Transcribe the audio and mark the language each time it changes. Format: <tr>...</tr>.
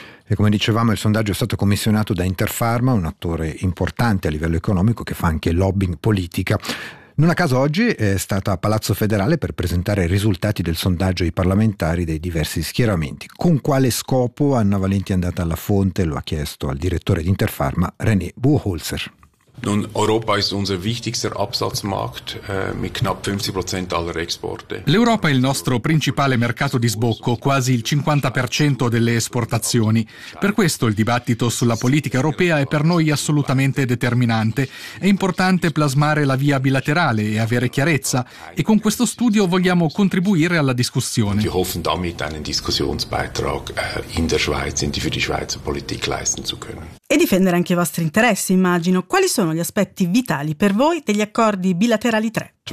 <it>E come dicevamo, il sondaggio è stato commissionato da Interpharma, un attore importante a livello economico che fa anche lobbying politica. Non a caso oggi è stata a Palazzo Federale per presentare i risultati del sondaggio ai parlamentari dei diversi schieramenti. Con quale scopo Anna Valenti è andata alla fonte? Lo ha chiesto al direttore di Interpharma, René Buchholzer.</it> <de>Nun, Europa ist unser wichtigster Absatzmarkt mit knapp 50% aller Exporte.</de> <it>L'Europa è il nostro principale mercato di sbocco, quasi il 50% delle esportazioni. Per questo il dibattito sulla politica europea è per noi assolutamente determinante. È importante plasmare la via bilaterale e avere chiarezza, e con questo studio vogliamo contribuire alla discussione.</it> <de>Wir hoffen damit einen Diskussionsbeitrag in der Schweiz und für die Schweizer Politik leisten zu können.</de> <it>E difendere anche i vostri interessi, immagino. Quali sono gli aspetti vitali per voi degli accordi bilaterali 3?</it>